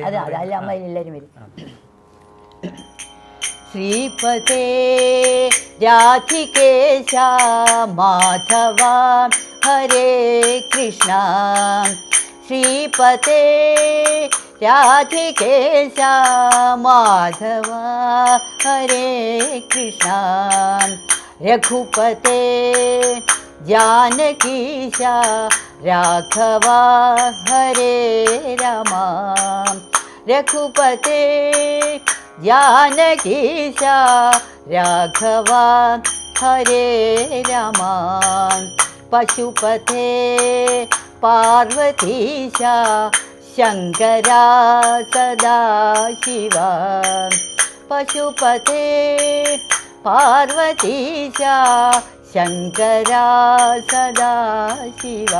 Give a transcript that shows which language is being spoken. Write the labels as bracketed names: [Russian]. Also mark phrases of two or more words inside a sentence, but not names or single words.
[Malayalam] അതെ അല്ല അമ്മ എല്ലാവരും വരും. [Sanskrit] ശ്രീപദേ രാധികേശ മാധവ ഹരേ കൃഷ്ണ. ശ്രീപദേ രാധികേശ മാധവ ഹരേ കൃഷ്ണ. രഘുപതേ जानकीश राघव हरे राम. रघुपते जानकीश राघव हरे राम. पशुपते पार्वतीश शंकरा सदा शिवा. पशुपते पार्वतीश शंकरा सदा शिवा.